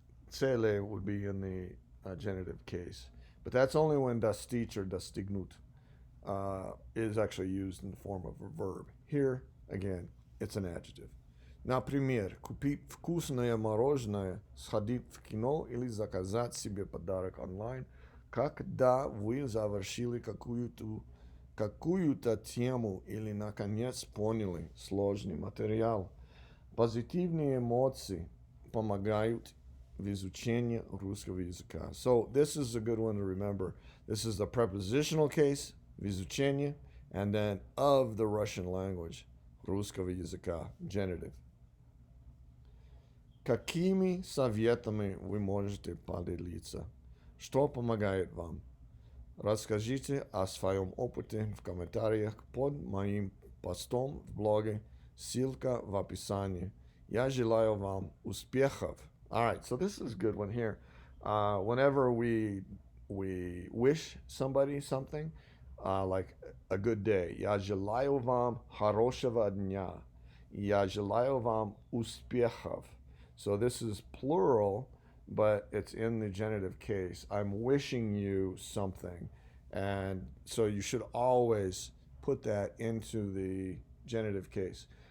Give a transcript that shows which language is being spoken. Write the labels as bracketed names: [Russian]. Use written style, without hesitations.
[English] Tsele would be in the genitive case, but that's only when dostich or dostignut is actually used in the form of a verb. Here, again, it's an adjective. [Russian] Например, купить вкусное мороженое, сходить в кино или заказать себе подарок онлайн, когда вы завершили какую-то тему или, наконец, поняли сложный материал. Позитивные эмоции помогают в изучении русского языка. [English] So this is a good one to remember. This is the prepositional case, в изучении, and then of the Russian language, русского языка, genitive. [Russian] Какими советами вы можете поделиться? Что помогает вам? Расскажите о своем опыте в комментариях под моим постом в блоге. Ссылка в описании. Я желаю вам успехов. [English] All right, so this is a good one here. Whenever we wish somebody something, like a good day. [Russian] Я желаю вам хорошего дня. Я желаю вам успехов. [English] So this is plural, but it's in the genitive case. I'm wishing you something. And so you should always put that into the genitive case.